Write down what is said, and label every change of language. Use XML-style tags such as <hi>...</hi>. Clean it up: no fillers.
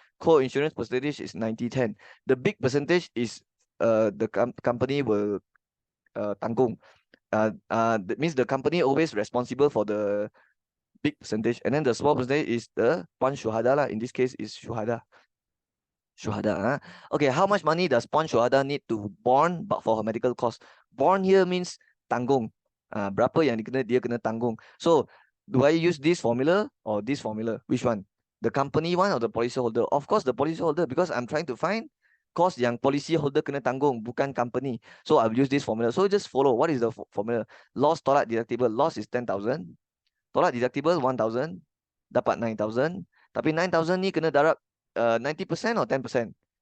<en>Co-insurance percentage is 90-10. The big percentage is the company will tanggung. That means the company always responsible for the big percentage. And then the small percentage is the Puan Syuhada lah. In this case is Syuhada. Okay, how much money does Puan Syuhada need to bond but for her medical cost? Bond here means tanggung.</en> <ms>Berapa yang dia kena tanggung.</ms> <en>So, do I use this formula or this formula? Which one? The company one or the policy holder? Of course, the policy holder, because I'm trying to find cost</en> <ms>yang policy holder kena tanggung, bukan company.</ms> <en>So, I'll use this formula. So, just follow. What is the formula?</en> <ms>Loss tolak deductible.</ms> <en>Loss is 10,000.</en> <ms>Tolak deductible 1,000. Dapat 9,000. Tapi 9,000 ni kena darab 90% or 10%?</ms>